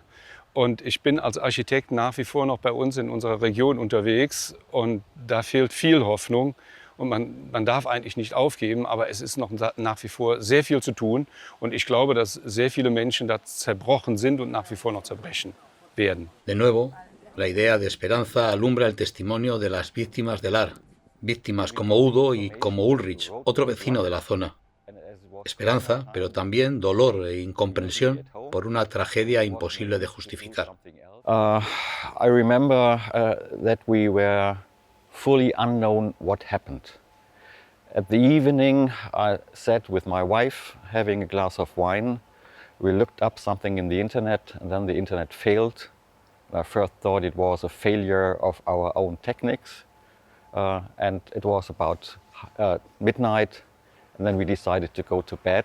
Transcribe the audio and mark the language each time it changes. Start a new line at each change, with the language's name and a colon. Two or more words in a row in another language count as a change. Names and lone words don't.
German: Und ich bin als Architekt nach wie vor noch bei uns in unserer Region unterwegs. Und da fehlt viel Hoffnung. Und man darf eigentlich nicht aufgeben, aber es ist noch nach wie vor sehr viel zu tun. Und ich glaube, dass sehr viele Menschen da zerbrochen sind und nach wie vor noch zerbrechen werden.
Spanish: De nuevo, la idea de esperanza alumbra el testimonio de las víctimas del AR, víctimas como Udo y como Ulrich, otro vecino de la zona. Esperanza, pero también dolor e incomprensión por una tragedia imposible de justificar.
English: I remember that we were fully unknown what happened. At the evening, I sat with my wife having a glass of wine. We looked up something in the internet, and then the internet failed. I first thought it was a failure of our own techniques, and it was about midnight, and then we decided to go to bed.